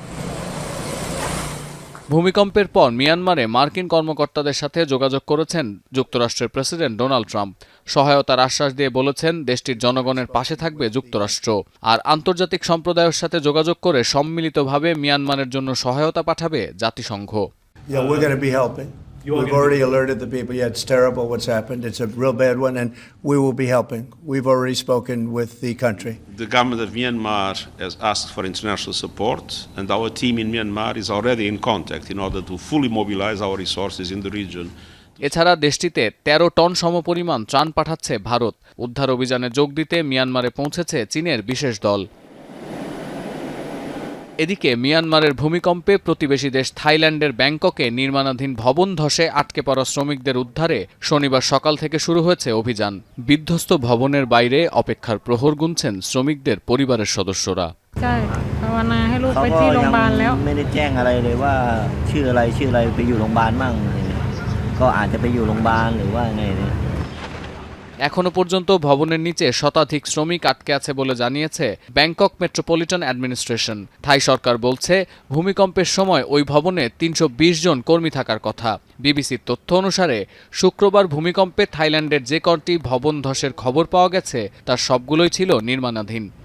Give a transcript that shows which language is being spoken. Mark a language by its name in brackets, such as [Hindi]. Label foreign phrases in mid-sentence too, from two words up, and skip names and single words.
[Bangla] ভূমিকম্পের পর মিয়ানমারে মার্কিন কর্মকর্তাদের সাথে যোগাযোগ করেছেন যুক্তরাষ্ট্রের প্রেসিডেন্ট ডোনাল্ড ট্রাম্প। সহায়তার আশ্বাস দিয়ে বলেছেন, দেশটির জনগণের পাশে থাকবে যুক্তরাষ্ট্র। আর আন্তর্জাতিক সম্প্রদায়ের সাথে যোগাযোগ করে সম্মিলিতভাবে মিয়ানমারের জন্য সহায়তা পাঠাবে জাতিসংঘ। [English] We've already alerted the people. Yeah, it's terrible what's happened. It's a real bad one, and we will be helping. We've already spoken with the country. The government of Myanmar has asked for international support, and our team in Myanmar is already in contact in order to fully mobilize our resources in the region. [Bangla] এছাড়া দেশটিতে ১৩ টন সমপরিমাণ ত্রাণ পাঠাচ্ছে ভারত। উদ্ধার অভিযানে যোগ দিতে মিয়ানমারে পৌঁছেছে চীনের বিশেষ দল। এদিকে মিয়ানমারের ভূমিকম্পে প্রতিবেশী দেশ থাইল্যান্ডের ব্যাংককে নির্মাণাধীন ভবন ধসে আটকে পড়া শ্রমিকদের উদ্ধারে শনিবার সকাল থেকে শুরু হয়েছে অভিযান। বিধ্বস্ত ভবনের বাইরে অপেক্ষার প্রহর গুনছেন শ্রমিকদের পরিবারের সদস্যরা। [Thai] ภาวนาให้ลูกไปที่โรงพยาบาลแล้ว ไม่ได้แจ้งอะไรเลยว่าชื่ออะไรไปอยู่โรงพยาบาลมั่งก็อาจจะไปอยู่โรงพยาบาลหรือว่าไงเนี่ย। [Bangla] এখনো পর্যন্ত ভবনের নিচে শতাধিক শ্রমিক আটকে আছে বলে জানিয়েছে ব্যাংকক মেট্রোপলিটন অ্যাডমিনিস্ট্রেশন। থাই সরকার বলছে, ভূমিকম্পের সময় ওই ভবনে ৩২০ জন কর্মী থাকার কথা। বিবিসির তথ্য অনুসারে শুক্রবার ভূমিকম্পে থাইল্যান্ডের যে কটি ভবন ধসের খবর পাওয়া গেছে তার সবগুলোই ছিল নির্মাণাধীন।